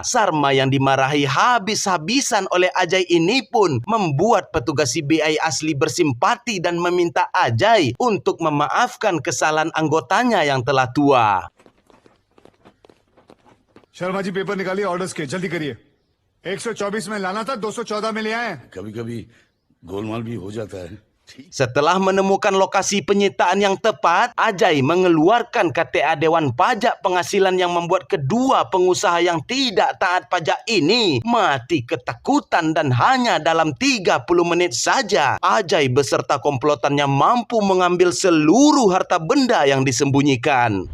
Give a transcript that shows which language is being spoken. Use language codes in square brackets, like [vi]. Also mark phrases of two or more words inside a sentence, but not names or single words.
[id] Sarma yang dimarahi habis-habisan oleh Ajay ini pun membuat petugas CBI asli bersimpati dan meminta Ajay untuk memaafkan kesalahan anggotanya yang telah tua. [hi] शर्मा जी पेपर निकालिए, ऑर्डर्स के जल्दी करिए। 124 में लाना था, 214 में ले आए। कभी कभी गोलमाल भी हो जाता है। [id] Setelah menemukan lokasi penyitaan yang tepat, Ajay mengeluarkan KTA Dewan Pajak Penghasilan yang membuat kedua pengusaha yang tidak taat pajak ini mati ketakutan, dan hanya dalam 30 menit saja Ajay beserta komplotannya mampu mengambil seluruh harta benda yang disembunyikan.